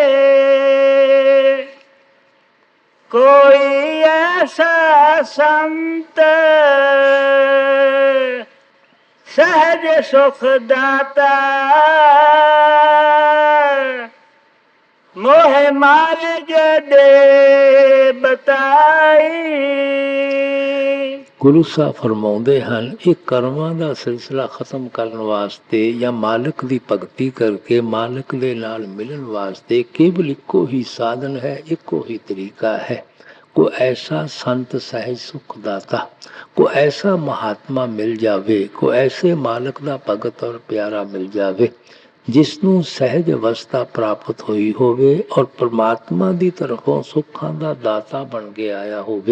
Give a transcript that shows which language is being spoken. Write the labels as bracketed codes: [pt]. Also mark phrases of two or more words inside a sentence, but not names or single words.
[pa] ਕੋਈ ਐਸਾ ਸੰਤ ਸਹਜ ਸੁਖ ਦਾਤਾ ਮੋਹ ਮਾਰਗ ਦੇ ਬਤਾਈ। ਗੁਰੂ ਸਾਹਿਬ ਫਰਮਾਉਂਦੇ ਹਨ, ਇਹ ਕਰਮਾਂ ਦਾ ਸਿਲਸਿਲਾ ਖਤਮ ਕਰਨ ਵਾਸਤੇ ਜਾਂ ਮਾਲਕ ਦੀ ਭਗਤੀ ਕਰਕੇ ਮਾਲਕ ਦੇ ਨਾਲ ਮਿਲਣ ਵਾਸਤੇ ਕੇਵਲ ਇੱਕੋ ਹੀ ਸਾਧਨ ਹੈ, ਇੱਕੋ ਹੀ ਤਰੀਕਾ ਹੈ। ਕੋਈ ਐਸਾ ਸੰਤ ਸਹਿਜ ਸੁਖ ਦਾਤਾ, ਕੋਈ ਐਸਾ ਮਹਾਤਮਾ ਮਿਲ ਜਾਵੇ, ਕੋਈ ਐਸੇ ਮਾਲਕ ਦਾ ਭਗਤ ਔਰ ਪਿਆਰਾ ਮਿਲ ਜਾਵੇ ਜਿਸ ਨੂੰ ਸਹਿਜ ਅਵਸਥਾ ਪ੍ਰਾਪਤ ਹੋਈ ਹੋਵੇ ਔਰ ਪਰਮਾਤਮਾ ਦੀ ਤਰਫੋਂ ਸੁੱਖਾਂ ਦਾ ਦਾਤਾ ਬਣ ਕੇ ਆਇਆ ਹੋਵੇ।